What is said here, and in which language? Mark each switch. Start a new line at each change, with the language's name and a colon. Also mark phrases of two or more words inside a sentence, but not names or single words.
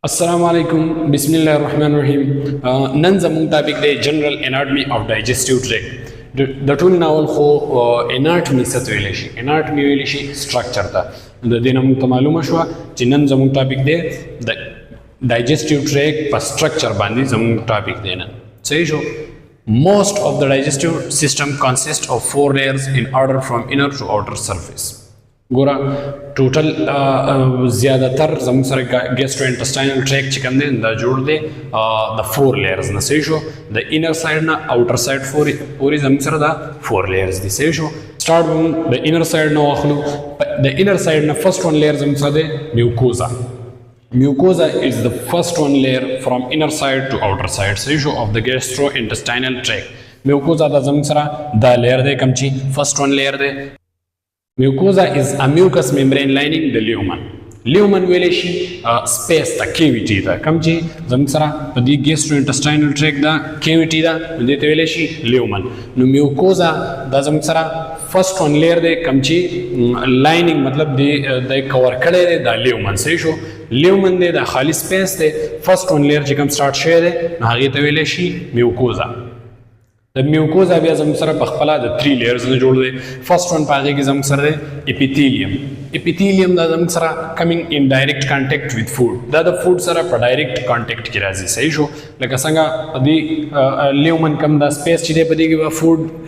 Pashto: السلام علیکم بسم الله الرحمن الرحیم نن زموږ ټاپک دی
English: general anatomy of digestive tract
Pashto: د ټول ناول خو اناټمی څه ته ویلی شي اناټمی ویلی شي سټرکچر ته د دې نه موږ ته معلومه شوه چې نن زموږ ټاپک دی د
English: digestive tract
Pashto: په سټرکچر باندې زموږ ټاپک دی نن صحیح شو
English: Most of the digestive system consists of 4 layers in order from inner to outer surface.
Pashto: ګوره ټوټل زیادتر زموږ سره
English: gastrointestinal tract
Pashto: چې کوم دی دا جوړ دی د
English: 4 layers
Pashto: نه صحیح شو د
English: inner side
Pashto: نه
English: outer side
Pashto: پورې زموږ سره دا
English: 4 layers
Pashto: دي صحیح شو start د
English: inner side
Pashto: نه واخلو د
English: inner side
Pashto: نه
English: first one layer
Pashto: زموږ سره دی mucosa.
English: Mucosa is the first one layer from inner side to outer side so of the gastrointestinal tract.
Pashto: Mucosa da زموږ سره دا layer دی کوم چې
English: first one layer
Pashto: دی.
English: Mucosa is a mucous membrane lining the lumen.
Pashto: Lumen ویلی شي space ته cavity ته کوم چې زموږ سره په دې
English: gastrointestinal tract
Pashto: دا cavity ده نو دې ته ویلی شي lumen. نو mucosa دا زموږ سره
English: first one layer
Pashto: دی کوم چې lining مطلب د کور کړی دی دا lumen صحیح شو لیومن دی دا خالی سپیس دی
English: first one layer
Pashto: چې کوم سٹارټ شوی دی نو هغې ته ویلی شي میوکوزا د میوکوزا بیا زموږ سره په خپله د
English: 3 layers
Pashto: نه جوړ دی
English: first one
Pashto: په هغې کې زموږ سره دی اپیتیلیم اپیتیلیم دا زموږ سره
English: coming in direct contact with food
Pashto: دا د فوډ سره په
English: direct contact
Pashto: کې راځي صحیح شو لکه څنګه په دې لیومن کم دا سپیس چې دی په دې کې به فوډ